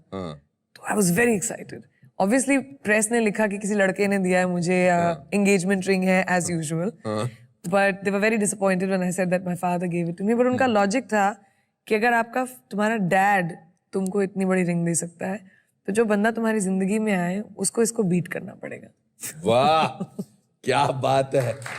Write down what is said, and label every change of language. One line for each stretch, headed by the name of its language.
English: तो I was very excited.
Hindi: Obviously press ने लिखा कि किसी लड़के ने दिया है मुझे, एंगेजमेंट रिंग है as usual.
English: But they were very disappointed when I said that my father gave it to me.
Hindi: But उनका लॉजिक था कि अगर तुम्हारा डैड तुमको इतनी बड़ी रिंग दे सकता है, तो जो बंदा तुम्हारी जिंदगी में आए उसको इसको बीट करना पड़ेगा। वाह, क्या बात है।